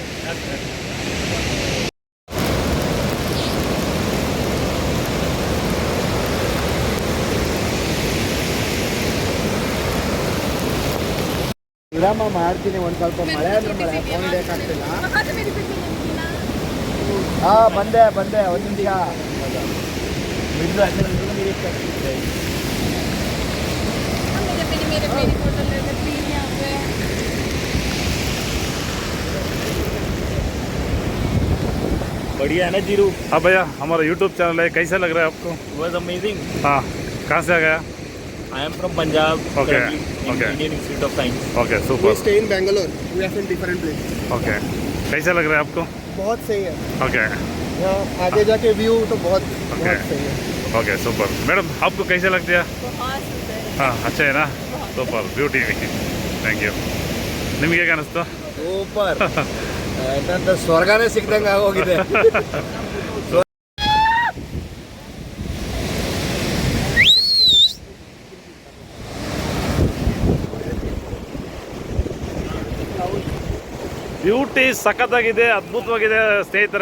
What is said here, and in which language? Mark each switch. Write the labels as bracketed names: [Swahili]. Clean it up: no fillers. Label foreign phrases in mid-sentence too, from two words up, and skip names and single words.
[Kannada] ವಿರಾಮ ಮಾಡ್ತೀನಿ. ಒಂದು ಸ್ವಲ್ಪ ಮಳೆ ಅಂದ್ರೆ ಮಳೆ, ಫೋನ್ ಹಿಡಿಯೋಕ್ಕಾಗ್ತಿಲ್ಲ. ಹಾಂ, ಬಂದೆ ಒಂದು ನಿಮಿಷ. [Hindi] बढ़िया है ना जीरू? हाँ भैया, हमारा YouTube चैनल है, कैसा लग रहा है आपको? [English] Was amazing. [Hindi] हाँ, कहाँ से आ गया? [English] I am from Punjab. Okay, currently in okay. Indian Institute of Science. [Hindi] ओके, [English] We [Hindi] सुपर. [English] stay in Bangalore. We are from different places. [Hindi] ओके, कैसा लग रहा है आपको? बहुत सही है ओके, यहाँ आगे जाके व्यू तो बहुत [English] Okay. [Hindi] बहुत सही है. ओके, सुपर. मैडम, आपको कैसा लगता है? बहुत सुंदर है। हाँ, अच्छा है ना? सुपर, ब्यूटी. [English] thank you. [Kannada] ನಿಮಗೆ ಹೇಗೆ ಅನಿಸ್ತು? ಸೂಪರ್. ಏನಂತ ಸ್ವರ್ಗನೇ ಸಿಕ್ದಂಗೆ ಆಗೋಗಿದೆ. ಬ್ಯೂಟಿ ಸಖತ್ತಾಗಿದೆ, ಅದ್ಭುತವಾಗಿದೆ ಸ್ನೇಹಿತರೆ.